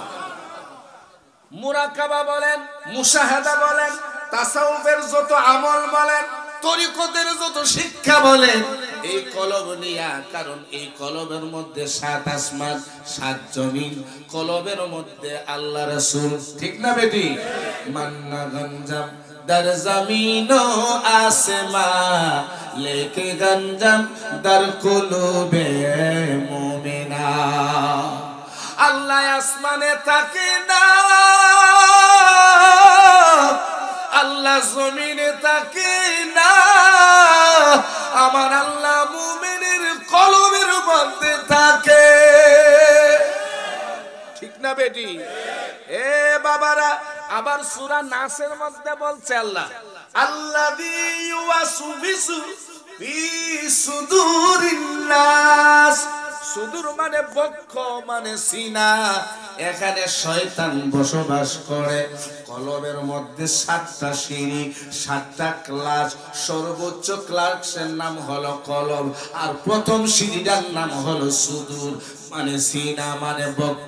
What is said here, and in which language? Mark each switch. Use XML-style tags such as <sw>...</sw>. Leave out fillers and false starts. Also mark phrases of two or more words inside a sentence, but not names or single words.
<bn>মুরাকাবা বলেন, মুশাহাদা বলেন, তাসাউফের যত আমল বলেন, তরিকতের যত শিক্ষা বলেন, এই কলব নিয়া। কারণ এই কলবের মধ্যে 7 আসমান 7 জমিন, কলবের মধ্যে আল্লাহ রাসূল, ঠিক না বেটি?</bn> <fa>من نگنجم در زمین و آسمان لیکن گنجم در قلوب مومنا।</fa> <bn>আল্লাহ আসমানে থাকে না, আল্লাহ জমিনে থাকে না, আমার আল্লাহ মুমিনের কলবের মধ্যে থাকে, ঠিক না বেটি? এ বাবারা, আবার সূরা নাসের মধ্যে বলছে আল্লাহ,</bn> <ar>الذي يوسوس في صدور الناس.</ar> <bn>সুদূর মানে বক্ষ মানে সিনা, এখানে শয়তান বসবাস করে। কলবের মধ্যে 7টা সিঁড়ি, 7টা ক্লাস। সর্বোচ্চ ক্লাসের নাম হলো কলব, আর প্রথম সিঁড়িটার নাম হলো সুদূর, মানে সিনা, মানে বক্ষ।</bn>